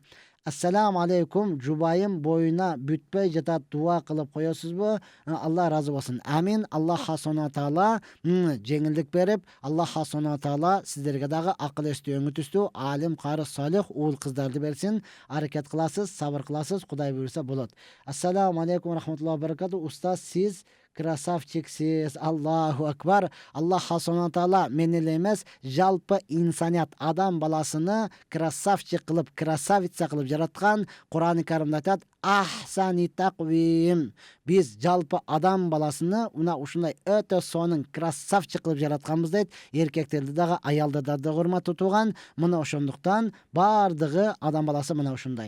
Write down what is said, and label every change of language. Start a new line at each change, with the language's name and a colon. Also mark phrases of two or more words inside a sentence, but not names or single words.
Arabic: السلام عليكم,
Kyrgyz: жубайым боюна бүтпөй жатат, дуа кылып коесузбу? Алла разы болсун. Амин. Аллах
Arabic: سبحانه تعالى
Kyrgyz: жеңилдик берип, Аллах
Arabic: سبحانه تعالى
Kyrgyz: сиздерге дагы акыл эстүү, өңүтүстүү, алим, кары, салих уул кыздарды берсин. Аракет кыласыз, сабыр кыласыз, Кудай буйрса болот.
Arabic: السلام عليكم رحمة الله وبركاته.
Kyrgyz: Устаз, сиз красавчиксиз.
Arabic: الله أكبر.
Kyrgyz: Аллах
Arabic: سبحانه تعالى
Kyrgyz: мен эле эмес, жалпы инсаният, адам баласыны красавчик кылып, красавица кылып жараткан. Кур'ан-ы Каримде айтат:
Arabic: أحسن تقويم.
Kyrgyz: Биз жалпы адам баласыны мына ушундай өтө сонун красавчик кылып жаратканбыз дейт. Эркектерди дагы, аялдарды дагы, урматтуу тууган. Мына ошондуктан бардыгы адам баласы мына ушундай.